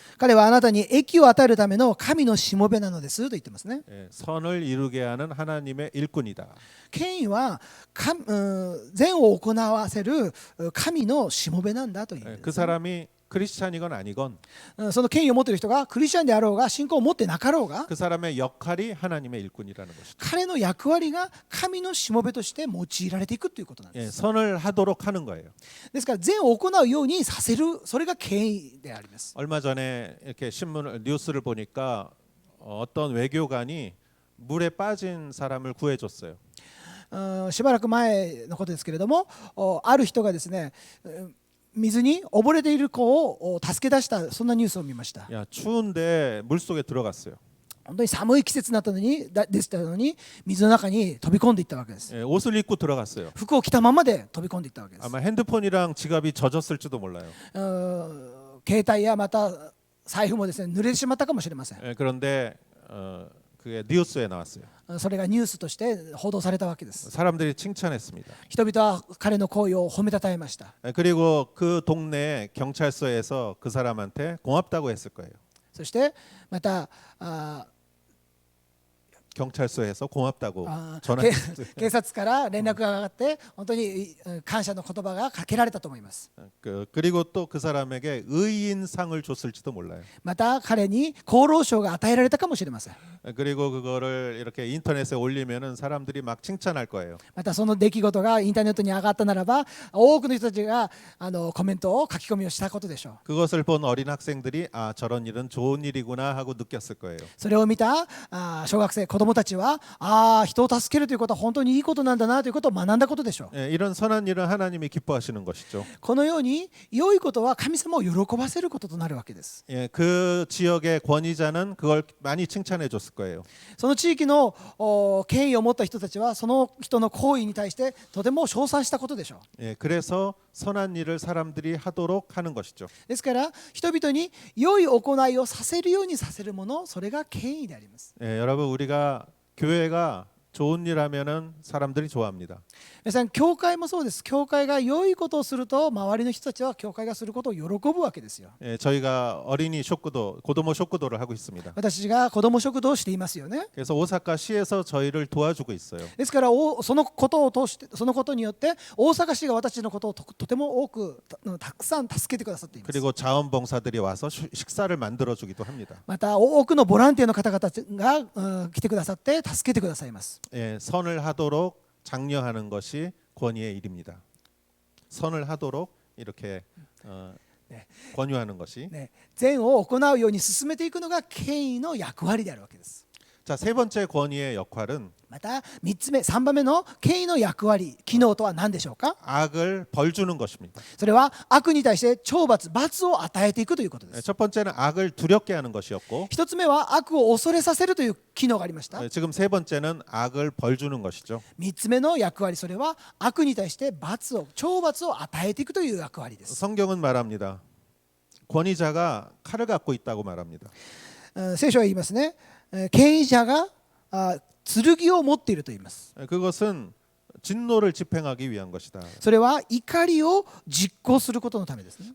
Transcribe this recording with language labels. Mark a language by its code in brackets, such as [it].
[ja] 彼はあなたに益を与えるための神のしもべなのですと言ってますね。 [ko] 선을 이루게 하는 하나님의 일꾼이다. [ja] 権威は善を行わせる神のしもべなんだという。 [ko] 그 사람이 크리스찬이건 아니건 [ja] その権威を持っている人がクリスチャンであろうが信仰を持ってなかろうが [ko] 그 사람의 역할이 하나님의 일꾼이라는 것이죠. [ja] 彼の役割が神のしもべとして用いられていくということなんです。 [ko] 선을 하도록 하는 거예요. [ja] ですから善を行うようにさせる、それが権威であります。 [ko] 얼마 전에 이렇게 뉴스를 보니까 어떤 외교관이 물에 빠진 사람을 구해줬어요. [ja] しばらく前のことですけれども、ある人がですね、水に溺れている子を助け出したそんなニュースを見ました。 [ko] 야, 추운데 물 속에 들어갔어요. [ja] 本当に寒い季節になったのにでしたのに水の中に飛び込んでいったわけです。 [ko] 옷을 입고 들어갔어요. [ja] 服を着たままで飛び込んでいったわけです。 [ko] 아마 핸드폰이랑 지갑이 젖었을지도 몰라요. [ja] 携帯やまた財布もですね濡れてしまったかもしれません。 [ko] 그런데 그게 뉴스에 나왔어요. [ja] それがニュースとして報道されたわけです。 [ko] 사람들이 칭찬했습니다. [ja] 人々は彼の行為を褒めたたえました。 [ko] 그리고 그 동네 경찰서에서 그 사람한테 고맙다고 했을 거예요. [ja] そしてまた [ko] 경찰서에서 고맙다고 전화했어요. [ja] 警察から連絡が上がって本当に感謝の言葉がかけられたと思います。 [ko] 그리고 또 그 사람에게 의인상을 줬을지도 몰라요. [ja] また彼に功労賞が与えられたかもしれません。 [ko] 그리고 그거를 이렇게 인터넷에 올리면은 사람들이 막 칭찬할 거예요. [ja] またその出来事がインターネットに上がったならば多くの人たちがコメントを書き込みをしたことでしょう。 [ko] 그것을 본 어린 학생들이 아 저런 일은 좋은 일이구나 하고 느꼈을 거예요. [ja] それを見た小学生子供たちは人を助けるということは本当にいいことなんだなということを学んだことでしょう。 [ko] 이런 선한 일은 하나님이 기뻐하시는 것이죠. [ja] このように良いことは神様を喜ばせることとなるわけです。 [ko] 그 지역의 권위자는 그걸 많이 칭찬해 줬을 거예요. [ja] その地域の権威を持った人たちはその人の行為に対してとても称賛したことでしょう。 [ko] 그래서 선한 일을 사람들이 하도록 하는 것이죠. [ja] ですから人々に良い行いをさせるようにさせるもの、それが権威であります。 [ko] 여러분 우리가 교회가 좋은 일 하면은 사람들이 좋아합니다. [ja] 皆さん教会もそうです。教会が良いことをすると周りの人たちは教会がすることを喜ぶわけですよ。 [ko] 예, 저희가 어린이 쇼크도 고도모 쇼크도를 하고 있습니다. [ja] 私が子ども食堂をしていますよね。 [ko] 그래서 오사카 시에서 저희를 도와주고 있어요. [ja] ですからそのことを通してそのことによって大阪市が私のことをとても多くたくさん助けてくださっています。 [ko] 그리고 자원봉사들이 와서 식사를 만들어주기도 합니다. [ja] また多くのボランティアの方々が来てくださって助けてくださいます。 [ko] 예, 선을 하도록 장려하는 것이 권위의 일입니다. 선을 하도록 이렇게 네. 권유하는 것이. [ja] ね、善を行うように進めていくのが権威の役割であるわけです。 [ko] 자, 세 번째 권위의 역할은 [ja] また3番目の権威の役割機能とは何でしょうか。 [ko] 악을 벌주는 것입니다. [ja] それは悪に対して懲罰罰を与えていくということで [ko] 예, [ja] す。 [ko] 첫 번째는 악을 두렵게 하는 것이었고 [ja] 一つ目は悪を恐れさせるという機能がありました。 [ko] 예, 지금 세 번째는 악을 벌주는 것이죠. [ja] 3つ目の役割、それは悪に対して懲罰を与えていくという役割です。 [ko] 성경은 말합니다. 권위자가 칼을 갖고 있다고 말합니다. [ja] 聖書は言いますね。権威者が剣を持っていると言います。 [ko] 예, 그것은 진노를 집행하기 위한 것이다. [ja] それは怒りを実行することのためですね。